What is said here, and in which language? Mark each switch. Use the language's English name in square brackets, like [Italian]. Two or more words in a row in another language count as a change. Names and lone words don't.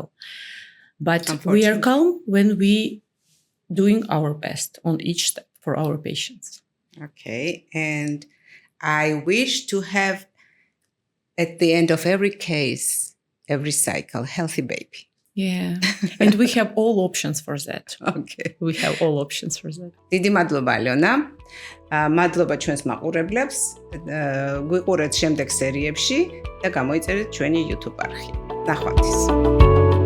[English] But we are calm when we doing our best on each step for our patients. Okay, and I wish to have at the end of every case, every cycle, healthy baby. Yeah, and we have all options for that. Okay. We have all options for that. [Georgian] დიდი მადლობა, ალიონა. მადლობა ჩვენს მაყურებლებს. გვიყურეთ შემდეგ სერიებში და გამოიწერეთ ჩვენი YouTube არხი. ნახვამდის.